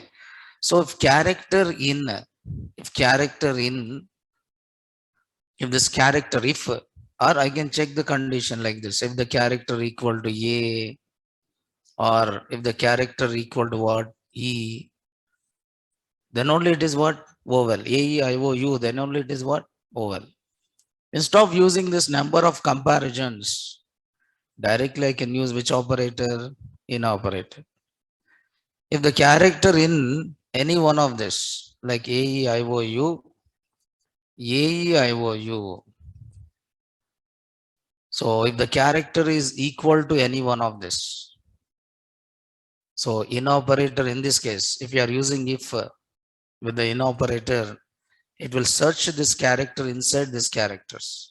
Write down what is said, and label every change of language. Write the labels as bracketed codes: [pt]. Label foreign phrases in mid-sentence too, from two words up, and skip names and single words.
[en] So if this character, or I can check the condition like this, if the character equal to A, or if the character equal to what? E, then only it is what? Vowel. A-E-I-O-U, then only it is what? Vowel. Instead of using this number of comparisons, directly I can use which operator? In operator. If the character in any one of this, like A, E, I, O, U, A, E, I, O, U. So if the character is equal to any one of this, so in operator in this case, if you are using if with the in operator, it will search this character inside these characters.